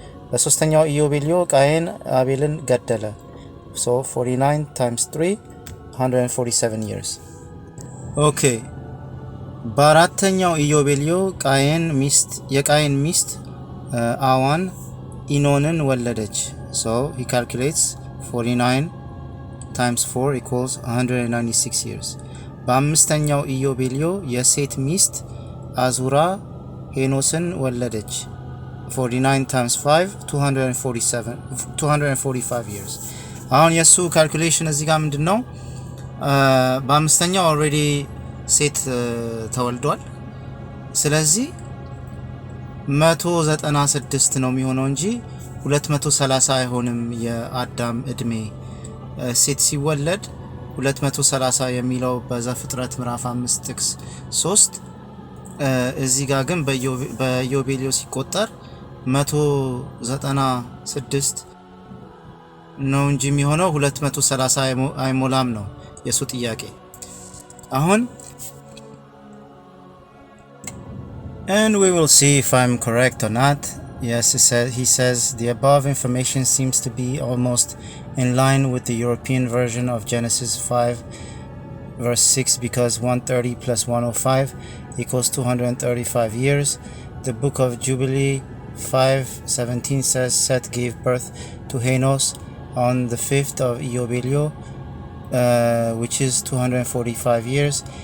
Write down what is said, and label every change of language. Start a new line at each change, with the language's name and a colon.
Amharic: በሶስተኛው ኢዮቤልዮ ቃየን አቤልን ገደለ.
English: So 49 times 3 147 years. Okay.
Amharic: በአራተኛው ኢዮቤልዮ የቃየን ሚስት አዋን ኢኖንን ወለደች.
English: So he calculates 49 times 4 equals 196 years.
Amharic: በአምስተኛው ኢዮቤልዮ የሴት ሚስት አዙራ ሄኖስን ወለደች.
English: 49 times 5 245 years.
Amharic: አሁን የሱ ካልኩሌሽን እዚህ ጋር ምንድነው? በአምስተኛው ኦልሬዲ ሴት ተወልዷል። ስለዚህ 196 ነው የሚሆነው እንጂ 230 አይሆንም። የአዳም እድሜ ሴት ሲወለድ 230 የሚለው በዘፍጥረት ምዕራፍ 5 ጥቅስ 3 እዚህ ጋር ግን በኢዮቤልዮ ሲቆጠር 196 ነው እንጂ የሚሆነው 230 አይሞላም ነው የሱ ጥያቄ። አሁን
English: and we will see if I'm correct or not. Yes, he says the above information seems to be almost in line with the European version of Genesis 5 verse 6 because 130 plus 105 equals 235 years. The book of Jubilee 5:17 says Seth gave birth to Henos on the 5th of Iyobelio, which is 245 years.